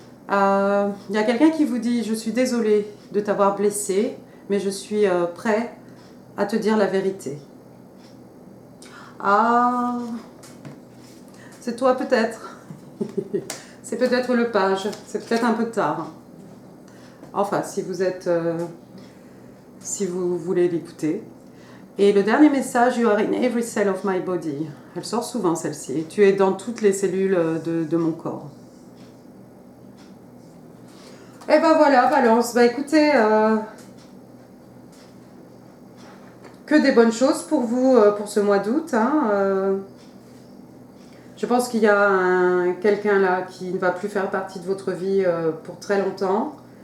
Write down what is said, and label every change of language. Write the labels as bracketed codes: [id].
[fr] Il y a quelqu'un qui vous dit je suis désolée de t'avoir blessé, mais je suis prêt à te dire la vérité. Ah, c'est toi peut-être. C'est peut-être le page, c'est peut-être un peu tard. Enfin, si vous êtes, si vous voulez l'écouter. Et le dernier message, [en] You are in every cell of my body. [fr] Elle sort souvent celle-ci. Tu es dans toutes les cellules de mon corps. Et ben voilà, Balance. Bah écoutez, que des bonnes choses pour vous pour ce mois d'août. Hein, je pense qu'il y a quelqu'un là qui ne va plus faire partie de votre vie pour très longtemps.